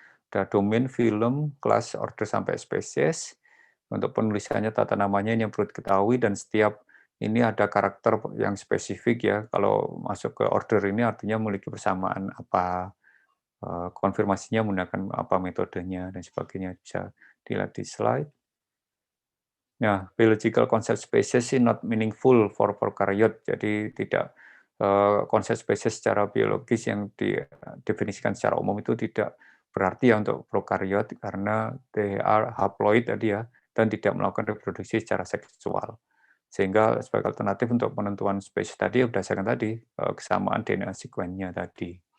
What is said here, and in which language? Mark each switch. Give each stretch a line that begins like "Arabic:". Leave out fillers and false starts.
Indonesian: Ada domain, film, kelas, order sampai spesies. Untuk penulisannya, tata namanya ini yang perlu diketahui, dan setiap ini ada karakter yang spesifik ya. Kalau masuk ke order ini artinya memiliki persamaan apa, konfirmasinya menggunakan apa metodenya, dan sebagainya. Bisa dilihat di slide.
English: Nah, biological concept species is not meaningful for prokaryote.
Indonesian: Jadi tidak konsep spesies secara biologis yang didefinisikan secara umum itu tidak berarti ya untuk prokaryot karena
English: they are haploid
Indonesian: tadi ya dan tidak melakukan reproduksi secara seksual. Sehingga sebagai alternatif untuk penentuan spesies tadi berdasarkan tadi kesamaan DNA sequence-nya tadi.